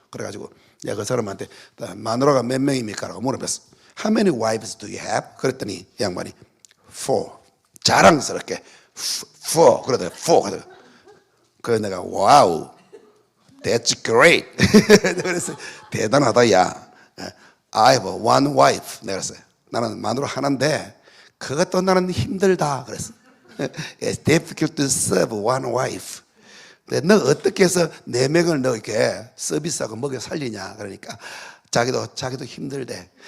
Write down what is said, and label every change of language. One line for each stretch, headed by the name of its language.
Korean: 그래가지고 내가 그 사람한테 마누라가 몇 명입니까? 라고 물어봤어.
English: How many wives do you have?
Korean: 그랬더니 이 양반이 4. 자랑스럽게 4. 그러더니 4. 그래서 내가
English: wow, that's great.
Korean: 그래서 대단하다 야.
English: I have one wife.
Korean: 내가 그랬어요. 나는 마누라 하나인데 그것도 나는 힘들다. 그랬어.
English: It's difficult to serve one wife.
Korean: 근데 너 어떻게 해서 4명을 너 이렇게 서비스하고 먹여 살리냐? 그러니까 자기도 힘들대.